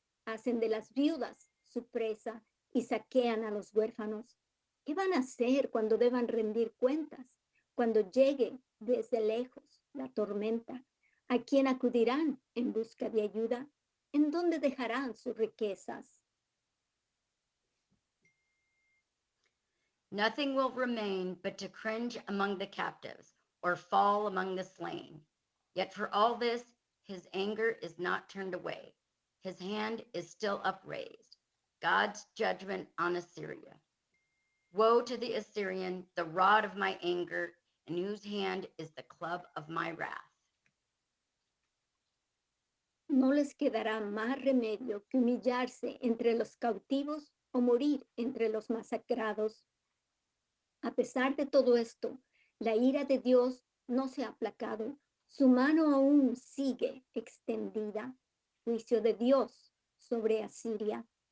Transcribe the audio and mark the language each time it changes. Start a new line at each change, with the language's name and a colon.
Spanish: Hacen de las viudas su presa y saquean a los huérfanos. ¿Qué van a hacer cuando deban rendir cuentas? Cuando llegue desde lejos la tormenta, ¿a quién acudirán en busca de ayuda? ¿En dónde dejarán sus riquezas?
English: Nothing will remain but to cringe among the captives or fall among the slain. Yet for all this, his anger is not turned away. His hand is still upraised. God's judgment on Assyria. Woe to the Assyrian, the rod of my anger, in whose hand is the club of my wrath.
Spanish: No les quedará más remedio que humillarse entre los cautivos o morir entre los masacrados. A pesar de todo esto, la ira de Dios no se ha aplacado. Su mano aún sigue extendida. Juicio de Dios sobre Asiria.